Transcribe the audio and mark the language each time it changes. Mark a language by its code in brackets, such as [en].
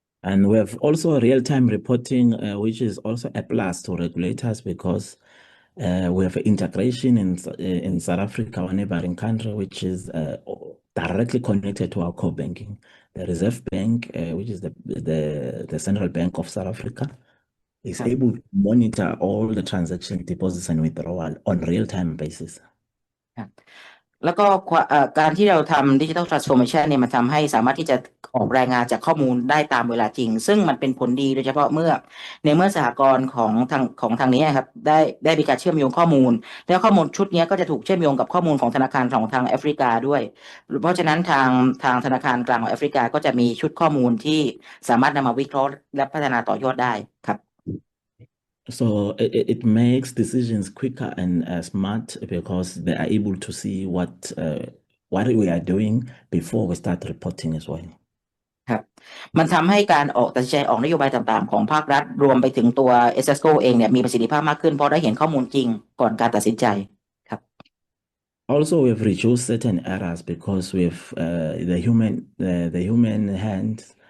[en] And we have also real-time reporting, which is also a plus to regulators because we have integration in South Africa, our neighboring country, which is directly connected to our core banking. The Reserve Bank, which is the central bank of South Africa, is able to monitor all the transaction deposits and withdrawal on real-time basis. [th] แล้วก็การที่เราทำ Digital Transformation เนี่ยมันทำให้สามารถที่จะออกรายงานจากข้อมูลได้ตามเวลาจริงซึ่งมันเป็นผลดีโดยเฉพาะเมื่อสหกรณ์ของทางนี้ครับได้มีการเชื่อมโยงข้อมูลแล้วข้อมูลชุดนี้ก็จะถูกเชื่อมโยงกับข้อมูลของธนาคารของทางแอฟริกาด้วยเพราะฉะนั้นทางธนาคารกลางของแอฟริกาก็จะมีชุดข้อมูลที่สามารถนำมาวิเคราะห์และพัฒนาต่อยอดได้ครับ [en] So it makes decisions quicker and smart because they are able to see what we are doing before we start reporting as well. [th] ครับมันทำให้การตัดสินใจออกนโยบายต่างๆของภาครัฐรวมไปถึงตัว SSCO เองเนี่ยมีประสิทธิภาพมากขึ้นเพราะได้เห็นข้อมูลจริงก่อนการตัดสินใจครับ [en] Also, we've reduced certain errors because we've the human hands.